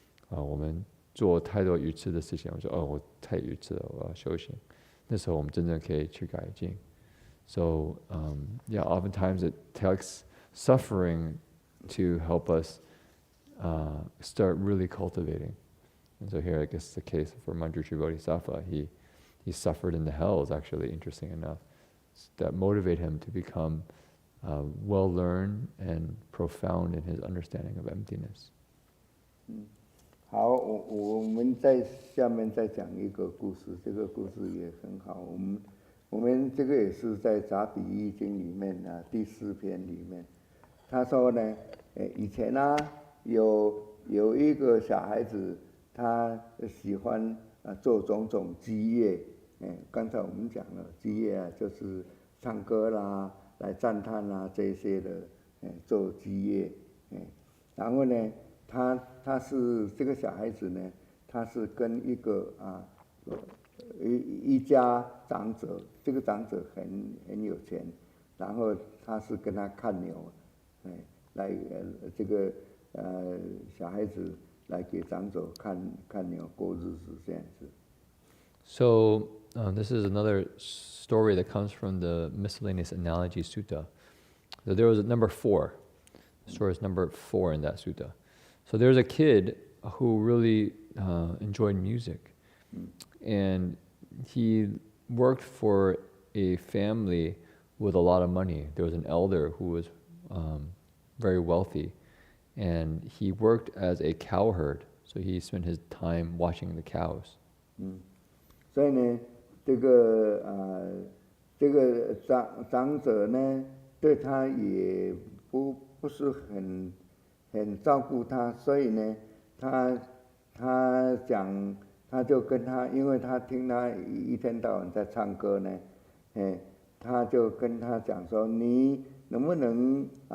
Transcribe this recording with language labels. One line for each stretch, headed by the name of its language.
Chinese: 我们做太多愚痴的事情，我说我太愚痴了，我要修行。那时候我们真正可以去改进。
English: So oftentimes it takes suffering to help us start really cultivating. And so here, I guess the case for Manjushri Bodhisattva, he he suffered in the hells, actually, interesting enough, that motivate him to become well learned and profound in his understanding of emptiness.
Chinese: 好，我们在下面再讲一个故事，这个故事也很好。我们这个也是在《杂比喻经》里面第4篇里面，他说呢，以前有一个小孩子，他喜欢做种种基业，刚才我们讲了基业就是唱歌啦、来赞叹啦这些的，做基业，然后呢。他是这个小孩子呢，他是跟一个一家长者，这个长者很有钱，然后他是跟他看牛，来这个小孩子来给长者看牛过日子这样子。
English: So this is another story that comes from the Miscellaneous Analogy Sutta. So there was number 4. The story is number 4 in that sutta. So there's a kid who really enjoyed music, and he worked for a family with a lot of money. There was an elder who was very wealthy, and he worked as a cowherd. So he spent his time watching the cows.
Chinese: 所以呢，这个长者呢，对他也不是很照顾他，所以呢，他就跟他，因为他听他一天到晚在唱歌呢，他就跟他讲说，你能不能